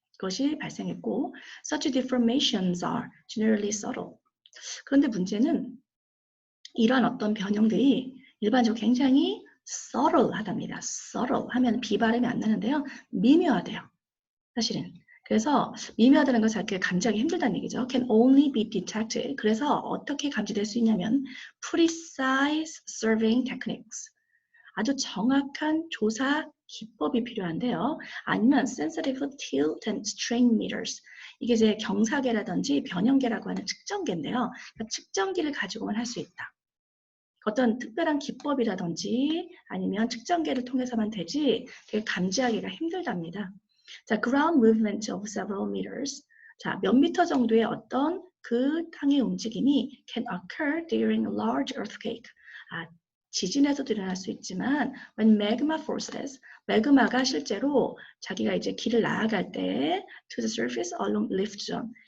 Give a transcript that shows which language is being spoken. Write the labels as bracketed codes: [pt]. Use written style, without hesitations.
[ko] 그것이 발생했고, [en] such deformations are generally subtle. [ko] 그런데 문제는 이러한 어떤 변형들이 일반적으로 굉장히 subtle하답니다. subtle 하면 비발음이 안 나는데요. 미묘하대요. 사실은. 그래서 미묘하다는 것을 이렇게 감지하기 힘들다는 얘기죠. [en] Can only be detected. [ko] 그래서 어떻게 감지될 수 있냐면 [en] precise surveying techniques. [ko] 아주 정확한 조사 기법이 필요한데요. [en] 아니면 sensitive tilt and strain meters. [ko] 이게 이제 경사계라든지 변형계라고 하는 측정계인데요. 그러니까 측정기를 가지고만 할 수 있다. 어떤 특별한 기법이라든지 아니면 측정계를 통해서만 되지 되게 감지하기가 힘들답니다. [en] 자, ground movement of several meters. [ko] 자, 몇 미터 정도의 어떤 그 땅의 움직임이 [en] can occur during a large earthquake. [ko] 지진에서도 일어날 수 있지만 [en] when magma forces, [ko] 매그마가 실제로 자기가 이제 길을 나아갈 때 [en] to the surface along rift zone.